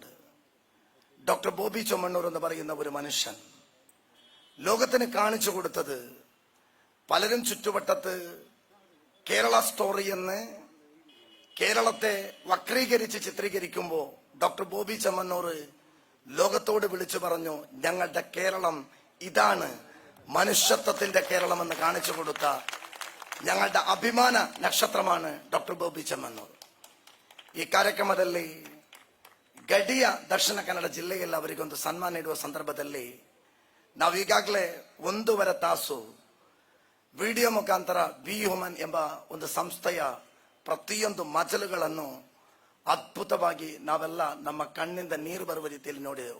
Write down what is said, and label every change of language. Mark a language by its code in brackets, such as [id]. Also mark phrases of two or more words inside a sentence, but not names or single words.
[ml] ഡോക്ടർ ബോബി ചൊമ്മന്നൂർ എന്ന് പറയുന്ന ഒരു മനുഷ്യൻ ലോകത്തിന് കാണിച്ചു കൊടുത്തത്, പലരും ചുറ്റുവട്ടത്ത് കേരള സ്റ്റോറി എന്ന് കേരളത്തെ വക്രീകരിച്ച് ചിത്രീകരിക്കുമ്പോൾ ഡോക്ടർ ബോബി ചൊമ്മന്നൂർ ലോകത്തോട് വിളിച്ചു പറഞ്ഞു, ഞങ്ങളുടെ കേരളം ഇതാണ്, മനുഷ്യത്വത്തിന്റെ കേരളം എന്ന് കാണിച്ചു കൊടുത്ത ഞങ്ങളുടെ അഭിമാന നക്ഷത്രമാണ് ಡಾಕ್ಟರ್ ബോബി ಚೊಮ್ಮನ್ನೂರ್. [kn] ಈ ಕಾರ್ಯಕ್ರಮದಲ್ಲಿ ಗಡಿಯ ದಕ್ಷಿಣ ಕನ್ನಡ ಜಿಲ್ಲೆಯಲ್ಲಿ ಅವರಿಗೊಂದು ಸನ್ಮಾನ ನೀಡುವ ಸಂದರ್ಭದಲ್ಲಿ ನಾವು ಈಗಾಗಲೇ 1.5 ತಾಸು ವಿಡಿಯೋ ಮುಖಾಂತರ ಬಿ ಹ್ಯೂಮನ್ ಎಂಬ ಒಂದು ಸಂಸ್ಥೆಯ ಪ್ರತಿಯೊಂದು ಮಜಲುಗಳನ್ನು ಅದ್ಭುತವಾಗಿ ನಾವೆಲ್ಲ ನಮ್ಮ ಕಣ್ಣಿಂದ ನೀರು ಬರುವ ರೀತಿಯಲ್ಲಿ ನೋಡಿದೆವು.